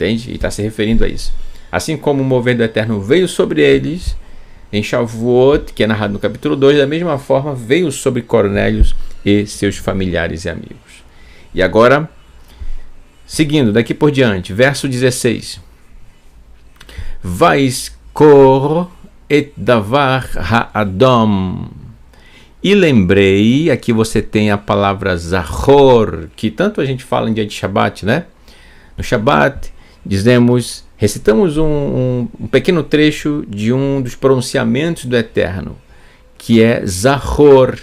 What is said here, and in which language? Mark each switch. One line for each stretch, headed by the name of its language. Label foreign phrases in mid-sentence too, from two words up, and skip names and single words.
Portuguese: E está se referindo a isso. Assim como o mover do Eterno veio sobre eles, em Shavuot, que é narrado no capítulo 2, da mesma forma veio sobre Cornélios e seus familiares e amigos. E agora, seguindo daqui por diante, verso 16.
Hebrew: ויזכור את דבר האדם.
Portuguese: E lembrei, aqui você tem a palavra zahor, que tanto a gente fala em dia de Shabat, né? No Shabat, recitamos um pequeno trecho de um dos pronunciamentos do Eterno, que é zahor.